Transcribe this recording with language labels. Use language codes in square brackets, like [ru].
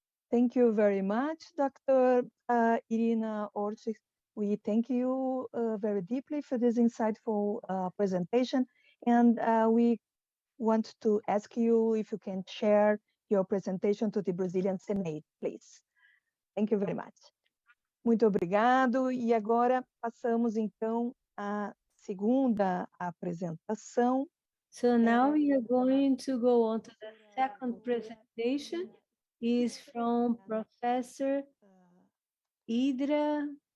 [en] Thank you very much, Dr. Irina Orczyk. We thank you very deeply for this insightful presentation. And we want to ask you if you can share your presentation to the Brazilian Senate, please. Thank you very much. [pt] Muito obrigado. E agora passamos então à segunda apresentação. [en] So now we are going to go on to the second presentation. Is from Professor Indra.